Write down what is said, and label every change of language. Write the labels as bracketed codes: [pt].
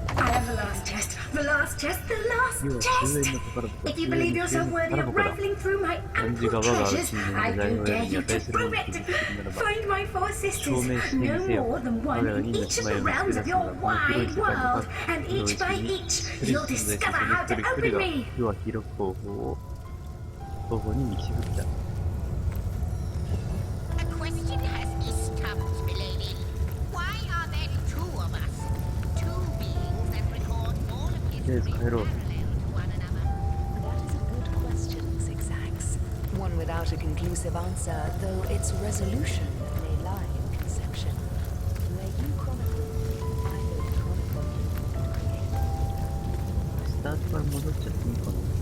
[en] I have the last test. The last test. The last test. If you believe yourself worthy of rifling through my ample treasures, I do dare you to prove it. Find my four sisters, no more than one in each of the realms of your wide world, and each by each, you'll discover how to open me. [ja] 要は記録方法に導くんだ。 [en] A question has established, milady. Why are there two of us? Two beings that record all of history parallel to one another? That is a good question, Zigzags. One without a conclusive answer, though its resolution may lie in conception. Where you chronicle, I will chronicle and create. [ja] スタートから戻っちゃっていいかな。